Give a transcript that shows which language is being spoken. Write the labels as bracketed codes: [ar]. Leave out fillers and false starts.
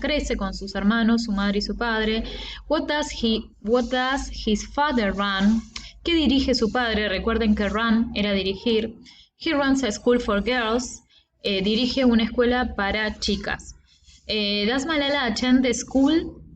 [es] Crece con sus hermanos, su madre y su padre. [en] What does his father run? [es] ¿Qué dirige su padre? Recuerden que run era dirigir. [en] He runs a school for girls. [es] Dirige una escuela para chicas. [en] Does Malala attend the school?